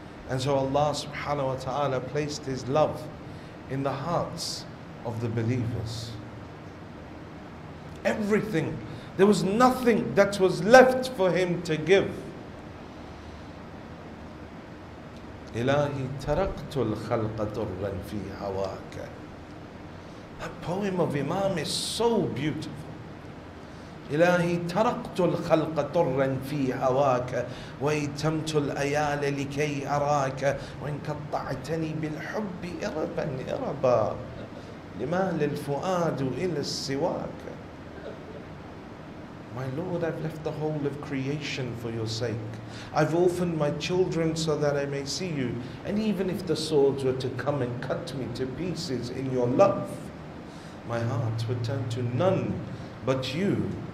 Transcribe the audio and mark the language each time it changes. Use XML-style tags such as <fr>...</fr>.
<en>And so Allah subhanahu wa ta'ala placed His love in the hearts of the believers. Everything. There was nothing that was left for him to give.</en> <ar>Ilahi taraktul khalqa turran fi hawaka.</ar> <en>That poem of Imam is so beautiful.</en> <ar>إلهي تركت الخلق طرا في هواك ويتمت الأيال لكي أراك وإن قطعتني بالحب إربا إربا لما للفؤاد إلى السواك.</ar> <en>My Lord, I've left the whole of creation for your sake. I've orphaned my children so that I may see you. And even if the swords were to come and cut me to pieces in your love, my heart would turn to none but you.</en>